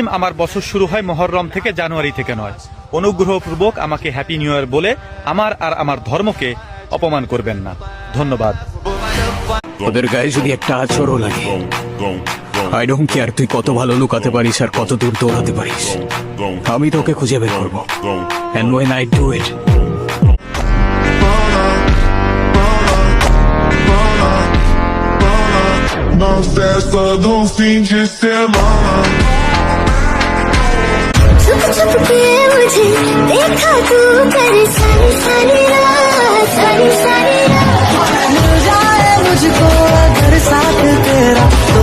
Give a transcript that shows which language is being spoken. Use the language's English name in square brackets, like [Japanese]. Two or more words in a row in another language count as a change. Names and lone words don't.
[Bangla] আমার বছর শুরু হয় মুহররম থেকে, জানুয়ারি থেকে নয়। অনুগ্রহপূর্বক আমাকে [English] Happy New Year [Bangla] বলে আমার আর আমার ধর্মকে অপমান করবেন না। ধন্যবাদ। ওদের গায়ে যদি একটা আচরও লাগে, [English] I don't care [Bangla] তুই কত ভালো লুকাতে পারিস আর কত দূর দৌড়াতে পারিস, আমি তোকে খুঁজে বের করবো। [English] And when I do it, [Portuguese] Não festa do fim de semana. [Hindi] छुप छुप के मुझे देखा तू करे सारी सारी रात, सारी सारी रात। मिल जाए मुझको अगर साथ तेरा तो